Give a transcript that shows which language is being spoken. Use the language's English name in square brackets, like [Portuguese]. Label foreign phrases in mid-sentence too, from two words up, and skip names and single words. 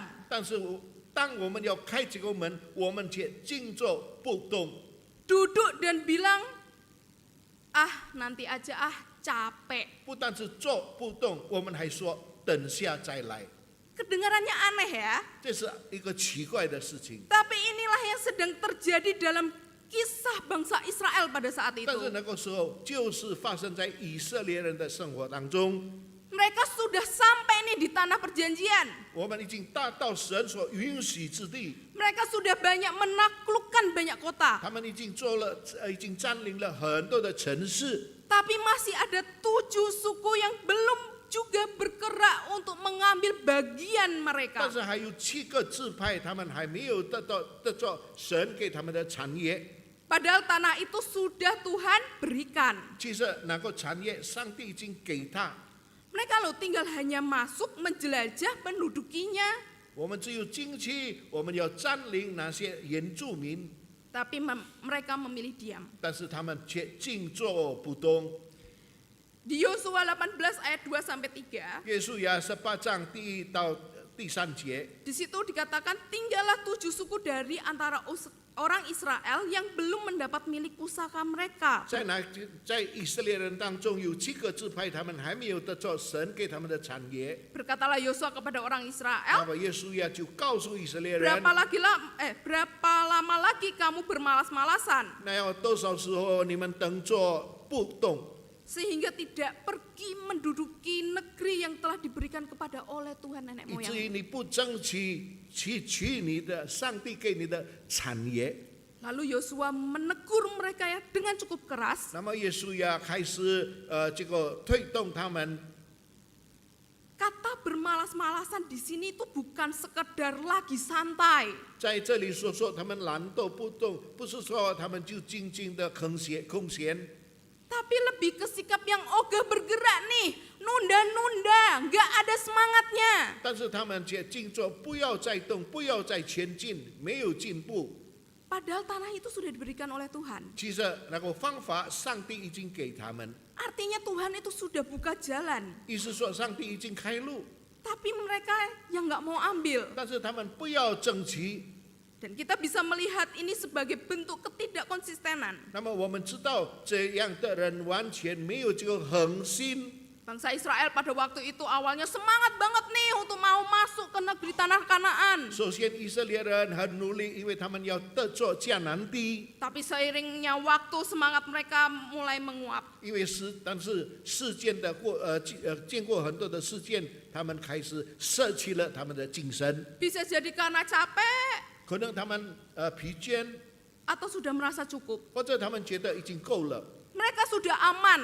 [Chinese] 但是当我们要开这个门，我们却静坐不动， [Indonesian] Duduk dan bilang, ah nanti aja capek. [Chinese] 不但是坐不动，我们还说等下再来。 [Indonesian] Kedengarannya aneh ya, [Chinese] 这是一个奇怪的事情。 [Indonesian] tapi inilah yang sedang terjadi dalam kisah bangsa Israel pada saat [Chinese] 但是 [Indonesian] itu. [Chinese] 那个时候，就是发生在以色列人的生活当中。 [Indonesian] Mereka sudah sampai nih di tanah perjanjian. [Chinese] 我们已经达到神所允许之地， [Indonesian] Mereka sudah banyak menaklukkan banyak kota. [Chinese] 他们已经已经占领了很多的城市， [Indonesian] Tapi masih ada 7 suku yang belum juga bergerak untuk mengambil bagian [Chinese] 但 [Indonesian] mereka. [Chinese] 是还有7个支派，他们还没有得到神给他们的产业。 [Indonesian] Padahal tanah itu sudah Tuhan berikan. [Chinese] 其实那个产业，上帝已经给他， [Indonesian] Mereka loh tinggal hanya masuk, menjelajah, mendudukinya. [Chinese] 我们只有进去，我们要占领那些原住民， [Indonesian] Tapi mereka memilih diam. [Chinese] 但是他们却静坐不动。 [Indonesian] Di Yosua 18 ayat 2 sampai 3, [Chinese] 约书亚18章第1到第3节， [Indonesian] di situ dikatakan tinggallah 7 suku dari antara orang Israel yang belum mendapat milik pusaka mereka. [Chinese] 在以色列人当中有7个支派，他们还没有得到神给他们的产业。 [Indonesian] Berkatalah Yosua kepada orang [Chinese] 那 [Indonesian] Israel, [Chinese] 么约书亚就告诉以色列人， [Indonesian] berapa lama lagi kamu bermalas-malasan [Chinese] 那要多少时候你们等着不动， [Indonesian] sehingga tidak pergi menduduki negeri yang telah diberikan kepada oleh Tuhan nenek [Chinese] 以至于 [Indonesian] moyang. [Chinese] 你不争取取你的上帝给你的产业。 [Indonesian] Lalu Yosua menegur mereka ya dengan cukup keras. [Chinese] 那么约书亚开始推动他们。 [Indonesian] Kata bermalas-malasan di sini itu bukan sekedar lagi santai. [Chinese] 在这里说他们懒惰不动，不是说他们就静静的空闲。 [Indonesian] Tapi lebih ke sikap yang ogah bergerak nih, nunda-nunda, nggak ada semangatnya. [Chinese] 但是他们却静坐，不要再动，不要再前进，没有进步。 [Indonesian] Padahal tanah itu sudah diberikan oleh Tuhan. [Chinese] 其实那个方法，上帝已经给他们， [Indonesian] Artinya Tuhan itu sudah buka jalan. [Chinese] 意思说上帝已经开路， [Indonesian] Tapi mereka yang nggak mau ambil. [Chinese] 但是他们不要争取。 [Indonesian] Dan kita bisa melihat ini sebagai bentuk ketidakkonsistenan. [Chinese] 那么我们知道，这样的人完全没有这个恒心。 [Indonesian] Bangsa Israel pada waktu itu awalnya semangat banget nih untuk mau masuk ke negeri negeri tanah Kanaan. [Chinese] 首先以色列人很努力，因为他们要得着迦南地。 [Indonesian] Tapi seiringnya waktu semangat mereka mulai menguap. [Chinese] 因为但是事件的经过很多的事件，他们开始舍弃了他们的精神， [Indonesian] Bisa jadi karena capek [Chinese] 可能他们疲倦， [Indonesian] atau sudah merasa cukup. [Chinese] 或者他们觉得已经够了， [Indonesian] Mereka sudah aman,